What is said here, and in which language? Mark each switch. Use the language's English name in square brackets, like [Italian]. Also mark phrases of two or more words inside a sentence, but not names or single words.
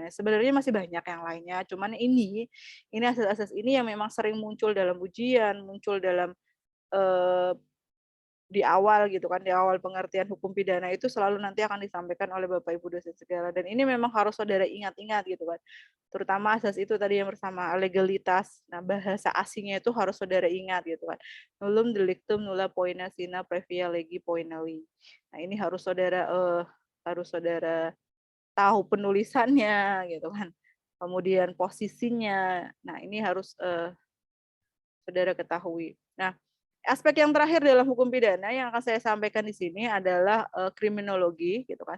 [Indonesian] Sebenarnya masih banyak yang lainnya, cuman ini asas-asas ini yang memang sering muncul dalam ujian, muncul dalam, eee, di awal gitu kan, di awal pengertian hukum pidana itu selalu nanti akan disampaikan oleh Bapak Ibu dosen segala, dan ini memang harus saudara ingat-ingat gitu kan. Terutama asas itu tadi yang bersama legalitas. Nah, bahasa asingnya itu harus saudara ingat gitu kan. [Latin] Nullum delictum nulla poena sine previa legi poenali. [Indonesian] Nah, ini harus saudara tahu penulisannya gitu kan. Kemudian posisinya. Nah, ini harus saudara ketahui. Nah, aspek yang terakhir dalam hukum pidana yang akan saya sampaikan di sini adalah kriminologi gitu kan.